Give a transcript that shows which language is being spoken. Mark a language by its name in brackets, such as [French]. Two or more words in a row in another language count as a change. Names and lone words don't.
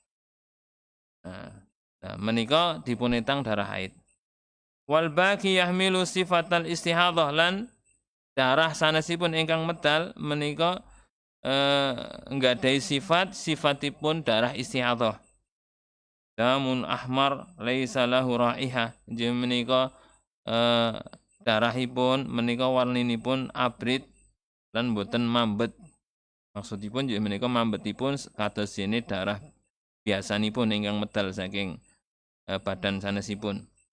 [Javanese] Nah, menika dipunetang darah haid. [Arabic] والباقي يحمل صفة الاستحاضة [Javanese] lan darah sanesipun ingkang medal menika nggadahi sifatipun darah istihadhah. [Arabic] دم أحمر ليس له رائحة. [Javanese] Inggih menika darahipun menika warninipun abrit lan boten mambet. Maksudipun inggih menika mambetipun kados dene darah biasanipun ingkang medal saking badan sanesipun.